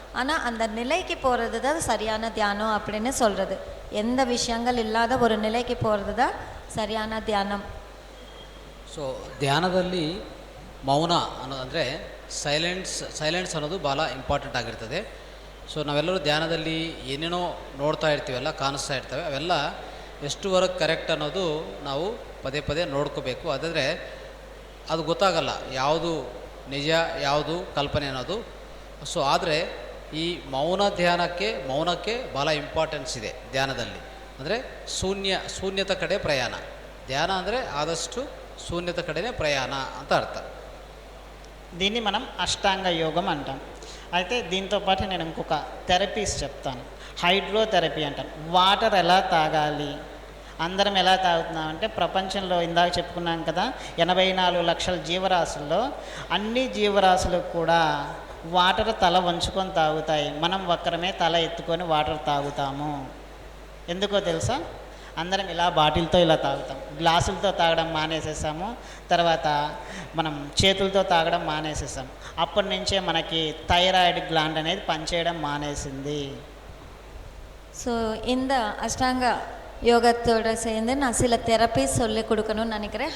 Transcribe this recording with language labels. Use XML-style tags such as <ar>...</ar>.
<ta>ஆனால் அந்த நிலைக்கு போகிறது தான் சரியான தியானம் அப்படின்னு சொல்கிறது. எந்த விஷயங்கள் இல்லாத ஒரு நிலைக்கு போகிறது தான் சரியான தியானம்.</ta> <kn>ಸೊ ಧ್ಯಾನದಲ್ಲಿ ಮೌನ ಅನ್ನೋದಂದರೆ ಸೈಲೆನ್ಸ್ ಅನ್ನೋದು ಭಾಳ ಇಂಪಾರ್ಟೆಂಟ್ ಆಗಿರ್ತದೆ. ಸೊ ನಾವೆಲ್ಲರೂ ಧ್ಯಾನದಲ್ಲಿ ಏನೇನೋ ನೋಡ್ತಾ ಇರ್ತೀವಲ್ಲ, ಕಾಣಿಸ್ತಾ ಇರ್ತವೆ, ಅವೆಲ್ಲ ಎಷ್ಟುವರೆಗೆ ಕರೆಕ್ಟ್ ಅನ್ನೋದು ನಾವು ಪದೇ ಪದೇ ನೋಡ್ಕೋಬೇಕು. ಅದಾದರೆ ಅದು ಗೊತ್ತಾಗಲ್ಲ ಯಾವುದು ನಿಜ ಯಾವುದು ಕಲ್ಪನೆ ಅನ್ನೋದು. ಸೊ ಆದರೆ ಈ ಮೌನಕ್ಕೆ ಭಾಳ ಇಂಪಾರ್ಟೆನ್ಸ್ ಇದೆ ಧ್ಯಾನದಲ್ಲಿ. ಅಂದರೆ ಶೂನ್ಯತೆ ಕಡೆ ಪ್ರಯಾಣ. ಧ್ಯಾನ ಅಂದರೆ ಆದಷ್ಟು శూన్యత కಡೆనే ప్రయాణ ಅಂತ అర్థ.</kn> <te>దీన్ని మనం అష్టాంగ యోగం అంటాం. అయితే దీంతో పాటు నేను ఇంకొక థెరపీస్ చెప్తాను. హైడ్రోథెరపీ అంటాం. వాటర్ ఎలా తాగాలి, అందరం ఎలా తాగుతున్నామంటే ప్రపంచంలో ఇందాక చెప్పుకున్నాం కదా 84 లక్షల జీవరాశుల్లో అన్ని జీవరాశులు కూడా వాటర్ తల వంచుకొని తాగుతాయి. మనం ఒక్కరమే తల ఎత్తుకొని వాటర్ తాగుతాము. ఎందుకో తెలుసా? అందరం ఇలా బాటిల్తో ఇలా తాగుతాం. గ్లాసులతో తాగడం మానేసేసాము. తర్వాత మనం చేతులతో తాగడం మానేసేసాం. అప్పటి నుంచే మనకి థైరాయిడ్ గ్లాండ్ అనేది పనిచేయడం మానేసింది.</te> <ta>ஸோ இந்த அஷ்டாங்க யோகத்தோடு சேர்ந்து நான் சில தெரப்பி சொல்லி கொடுக்கணும்னு நினைக்கிறேன்.</ta>